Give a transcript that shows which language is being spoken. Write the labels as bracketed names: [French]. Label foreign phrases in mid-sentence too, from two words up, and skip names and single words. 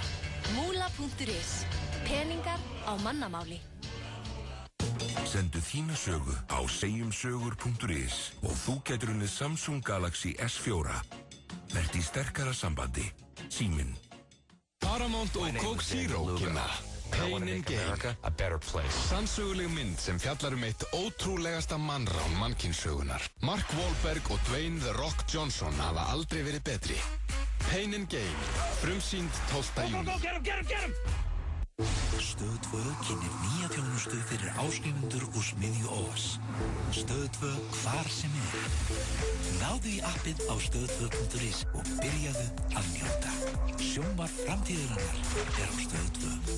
[Icelandic] Múla.is. Peningar á mannamáli. Sendu þína sögu á segjumsögur.is og þú getur unnið Samsung Galaxy S4. Verð í sterkara sambandi. Síminn. Paramount og Coke Zero kynna Pain and Gain, [English] a better place. [Icelandic] Sannsöguleg mynd sem fjallar eitt ótrúlegasta mannrán mannkynssögunar. Mark Wahlberg og Dwayne The Rock Johnson hafa aldrei verið betri. Pain and Gain, frumsýnd 12. júní. [English] Get him! [Icelandic] Stöð 2 kynir nýja þjónustu fyrir áskrifendur úr smiðju OS. Stöð 2 hvar sem Náðu í appið á stöð2.is og byrjaðu að njóta. Sjónvarp framtíðarinnar á Stöð 2.